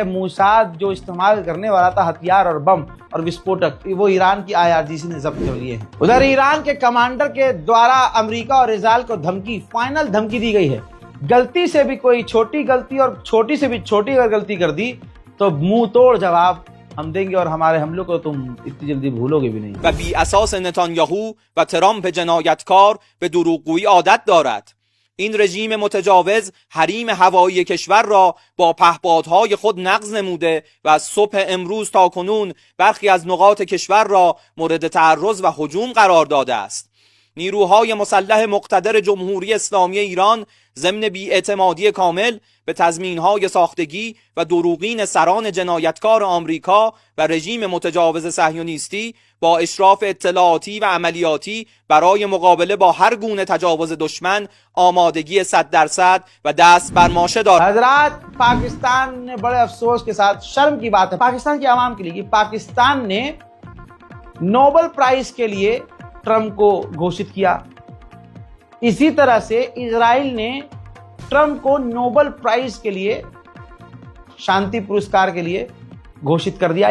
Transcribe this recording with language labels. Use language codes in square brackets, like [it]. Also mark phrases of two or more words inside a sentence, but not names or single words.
[hi] मूसाद जो इस्तेमाल करने वाला था हथियार और बम और विस्फोटक, वो ईरान की IRGC ने जब्त कर लिए हैं। उधर ईरान के कमांडर के द्वारा अमेरिका और इजराइल को फाइनल धमकी दी गई है। गलती से भी कोई छोटी गलती और छोटी से भी छोटी अगर गलती कर दी तो मुंह तोड़ जवाब हम देंगे और हमारे हमलों को तुम इतनी जल्दी भूलोगे भी नहीं। [fa] و بی اساس نتانیاهو و ترامپ جنایتکار به دروغگویی عادت دارد. این رژیم متجاوز حریم هوایی کشور را با پهپادهای خود نقض نموده و از صبح امروز تا کنون برخی از نقاط کشور را مورد تعرض و هجوم قرار داده است. نیروهای مسلح مقتدر جمهوری اسلامی ایران ضمن بی‌اعتمادی کامل به تضمینهای ساختگی و دروغین سران جنایتکار آمریکا و رژیم متجاوز صهیونیستی با اشراف اطلاعاتی و عملیاتی برای مقابله با هر گونه تجاوز دشمن آمادگی 100% و دست بر ماشه دارد. [hi] हजरात, पाकिस्तान ने बड़े अफसोस के साथ, शर्म की बात है पाकिस्तान की आवाम के लिए कि पाकिस्तान ने नोबेल प्राइज के लिए ट्रंप को घोषित किया। इसी तरह से इजराइल ने ट्रंप को नोबेल प्राइज के लिए, शांति पुरस्कार के लिए घोषित कर दिया।